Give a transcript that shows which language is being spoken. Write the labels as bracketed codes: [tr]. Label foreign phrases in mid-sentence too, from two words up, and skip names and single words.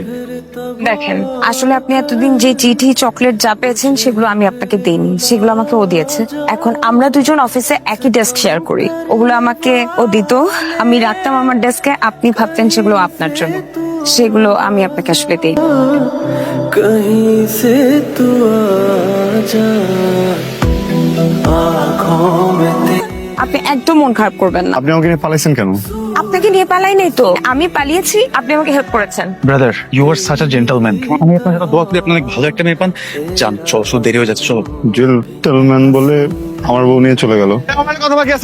[bn] দেখেন, আসলে আপনি এতদিন যে চিঠি চকলেট যা পেয়েছেন সেগুলো আমি আপনাকে দেইনি, সেগুলো আমাকে ও দিয়েছে। এখন আমরা দুজন অফিসে একই [en] desk share [bn] করি, ওগুলো আমাকে ও দিত, আমি রাখতাম আমার ডেস্কে। আপনি ভাবতেন সেগুলো আপনার জন্য, সেগুলো আমি আপনাকে আসলে দিই। [hi] कहीं से तू आजा आँखों में [bn] আপনি একদম মন খারাপ করবেন না। আপনি আমাকে নিয়ে পালাইছেন কেন? আপনাকে নিয়ে পালাই নাই তো, আমি পালিয়েছি, আপনি আমাকে হেল্প করেছেন। [en] Brother, you are such a gentleman. [bn] আমি আপনার সাথে দোয়া করি আপনি অনেক ভালো একটা মেয়ে পান। জান চল, শুধু দেরি হয়ে যাচ্ছে, চলো। জেন্টলম্যান বলে আমার বউ নিয়ে চলে গেল।